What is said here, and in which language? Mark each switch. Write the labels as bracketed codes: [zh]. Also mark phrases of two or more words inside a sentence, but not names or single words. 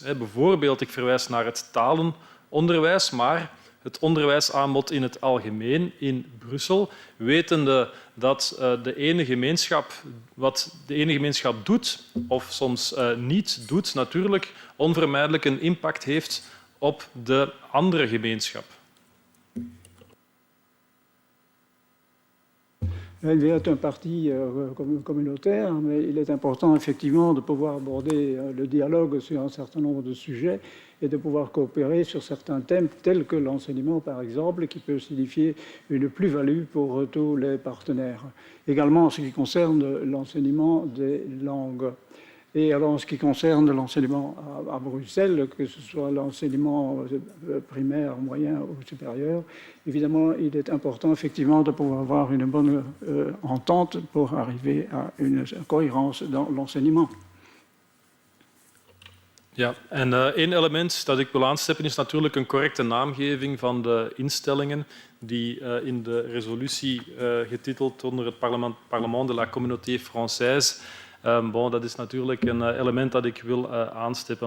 [nl] Bijvoorbeeld, ik verwijs naar het talenonderwijs, maar het onderwijsaanbod in het algemeen in Brussel, wetende dat de ene gemeenschap wat de ene gemeenschap doet of soms niet doet, natuurlijk onvermijdelijk een impact heeft op de andere gemeenschap. [fr] Il est un parti communautaire, mais il est important effectivement de pouvoir aborder le dialogue sur un certain nombre de sujets et de pouvoir coopérer sur certains thèmes tels que l'enseignement, par exemple, qui peut signifier une plus-value pour tous les partenaires. Également en ce qui concerne l'enseignement des langues. Et alors, en ce qui concerne l'enseignement à Bruxelles, que ce soit l'enseignement primaire, moyen ou supérieur, évidemment, il est important effectivement de pouvoir avoir une bonne entente pour arriver à une cohérence dans l'enseignement. [nl] Ja, en één element dat ik wil aanstippen is natuurlijk een correcte naamgeving van de instellingen die in de resolutie getiteld onder het Parlement de la Communauté Française. Dat is natuurlijk een element dat ik wil aanstippen.